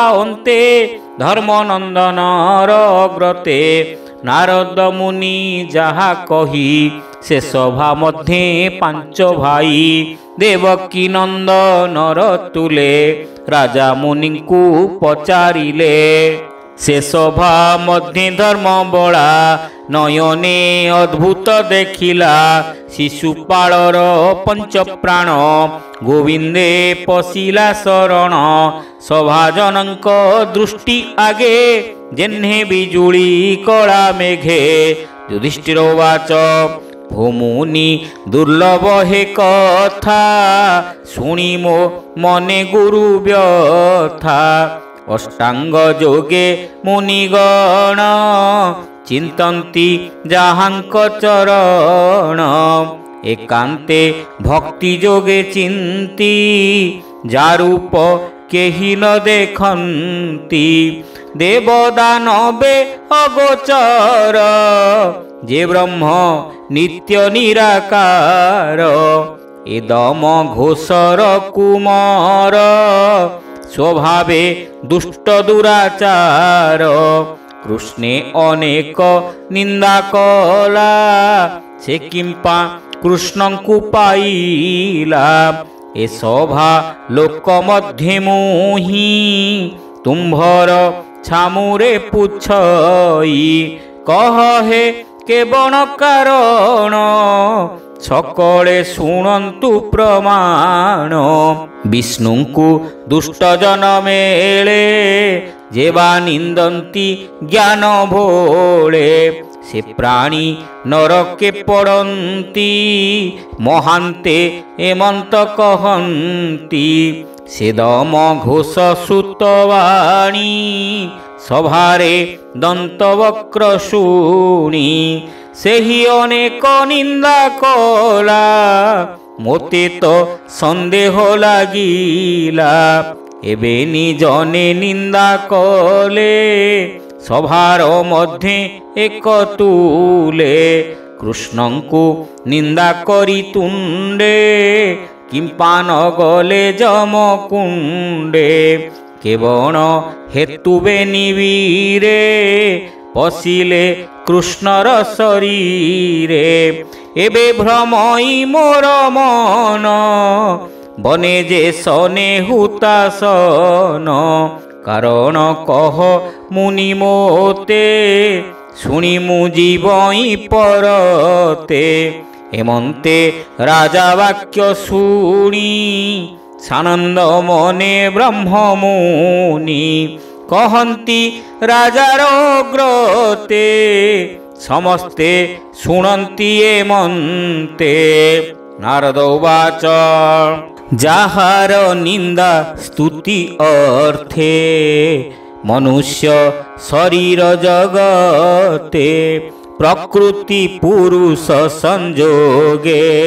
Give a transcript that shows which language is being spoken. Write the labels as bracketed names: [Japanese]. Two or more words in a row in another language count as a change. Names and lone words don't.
[Odia] ଅନ୍ତେ ଧର୍ମନନ୍ଦନ ଅଗ୍ରତେ ନାରଦ ମୁନି ଜହା କହି ସେ ସଭା ମଧ୍ୟେ ପାଞ୍ଚ ଭାଇ ଦେବକୀ ନନ୍ଦନର ତୁଲେ ରାଜା ମୁନି କୁ ପଚାରିଲେ ସେ ସଭା ମଧ୍ୟେ ଧର୍ମ ବଡ଼ ନୟନେ ଅଦ୍ଭୁତ ଦେଖିଲା ଶିଶୁପାଳର ପଞ୍ଚ ପ୍ରାଣ ଗୋବିନ୍ଦେ ପଶିଲା ଶରଣ ସଭାଜନଙ୍କ ଦୃଷ୍ଟି ଆଗେ ଯେହ୍ନେ ବିଜୁଳି କଲା ମେଘେ ଯୁଧିଷ୍ଠିର ବାଚ ଭୂମୁନି ଦୁର୍ଲଭ ହେ କଥା ଶୁଣି ମୋ ମନେ ଗୁରୁ ବ୍ୟଥା ଅଷ୍ଟାଙ୍ଗ ଯୋଗେ ମୁନିଗଣ ଚିନ୍ତନ୍ତି ଯାହାଙ୍କ ଚରଣ ଏକାନ୍ତେ ଭକ୍ତି ଯୋଗେ ଚିନ୍ତି ଯାରୂପ କେହି ନ ଦେଖନ୍ତି ଦେବଦାନବେ ଅଗୋଚର ଯେ ବ୍ରହ୍ମ ନିତ୍ୟ ନିରାକାର ଏଦମ ଘୋଷର କୁମାର ସ୍ୱଭାବେ ଦୁଷ୍ଟ ଦୁରାଚାର କୃଷ୍ଣେ ଅନେକ ନିନ୍ଦା କଲା ସେ କିମ୍ପା କୃଷ୍ଣ କୁ ପାଇଲା ଏ ସଭା ଲୋକ ମଧ୍ୟ ମୋହି ତୁମ୍ଭର ଛାମୁରେ ପୁଛଇ କହ ହେ କେବଣ କାରଣ ସକଳେ ଶୁଣନ୍ତୁ ପ୍ରମାଣ ବିଷ୍ଣୁ କୁ ଦୁଷ୍ଟ ଜନ ମେଳେ ଯେବା ନିନ୍ଦନ୍ତି ଜ୍ଞାନ ଭୋଳେ ସେ ପ୍ରାଣୀ ନରକେ ପଡ଼ନ୍ତି ମହାନ୍ତେ ଏମନ୍ତ କହନ୍ତି ସେ ଦମ ଘୋଷ ସୁତବାଣୀ ସଭାରେ ଦନ୍ତବକ୍ର ଶୁଣି ସେହି ଅନେକ ନିନ୍ଦା କଲା ମୋତେ ତ ସନ୍ଦେହ ଲାଗିଲା ଏବେ ନିଜନେ ନିନ୍ଦା କଲେ ସଭାର ମଧ୍ୟ ଏକ ତୁଲେ କୃଷ୍ଣଙ୍କୁ ନିନ୍ଦା କରି ତୁଣ୍ଡେ କିମ୍ପା ନ ଗଲେ ଯମକୁଣ୍ଡେ କେବଣ ହେତୁବେ ନିବୀରେ ପଶିଲେ କୃଷ୍ଣର ଶରୀରେ ଏବେ ଭ୍ରମଇ ମୋର ମନ ବନେ ଯେ ସନେ ହୁତାଶନ କାରଣ କହ ମୁନି ମୋତେ ଶୁଣି ମୁଁ ଜୀବଇ ପରତେ ହେମନ୍ତେ ରାଜା ବାକ୍ୟ ଶୁଣି ସାନନ୍ଦ ମନେ ବ୍ରହ୍ମମୁନି କହନ୍ତି ରାଜାର ଗ୍ରତେ ସମସ୍ତେ ଶୁଣନ୍ତି ଏମନ୍ତେ ନାରଦ ଉବାଚ ଯାହାର ନିନ୍ଦା ସ୍ତୁତି ଅର୍ଥେ ମନୁଷ୍ୟ ଶରୀର ଜଗତେ ପ୍ରକୃତି ପୁରୁଷ ସଂଯୋଗେ